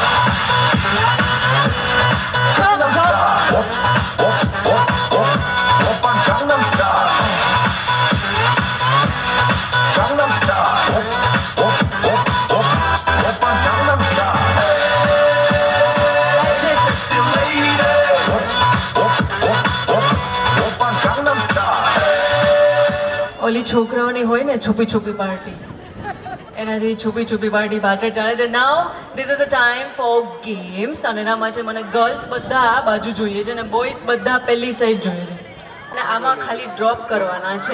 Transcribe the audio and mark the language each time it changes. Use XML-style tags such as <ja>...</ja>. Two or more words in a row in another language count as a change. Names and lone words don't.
<ko>강남 스타일. 오빤 강남 스타일. 강남 스타일. 오빤 강남 스타일.</ko> <en>Sexy lady.</en> <ko>오빤 강남 스타일.</ko> <gu>ઓલી છોકરાઓની હોય ને છુપી છુપી પાર્ટી, એના જેવી છુપી છુપી પાર્ટી પાછળ ચાલે છે.</gu> <en>now this is the time for games.</en> <gu>અને એના માટે મને ગર્લ્સ બધા આ બાજુ જોઈએ છે અને બોયઝ બધા પેલી સાઈડ જોઈએ છે. અને આમાં ખાલી ડ્રોપ કરવાના છે.</gu>